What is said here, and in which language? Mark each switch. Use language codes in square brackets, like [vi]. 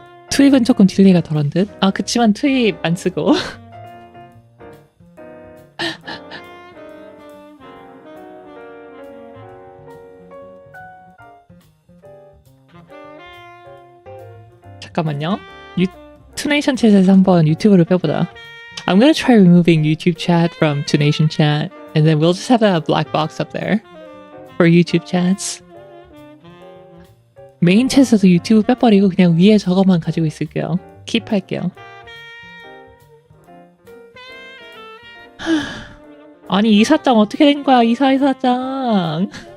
[ko] 투입은 조금 딜레이가 덜한 듯? 아, 그치만 투입 안 쓰고. 잠깐만요. 투네이션 챗에서 한번 유튜브를 빼보자. [en] I'm gonna try removing YouTube chat from Tunation chat, and then we'll just have a black box up there for YouTube chats. [ko] 메인 챗에서 유튜브 빼버리고 그냥 위에 저거만 가지고 있을게요. 킵 할게요. 아니 이사장 어떻게 된 거야 이사장.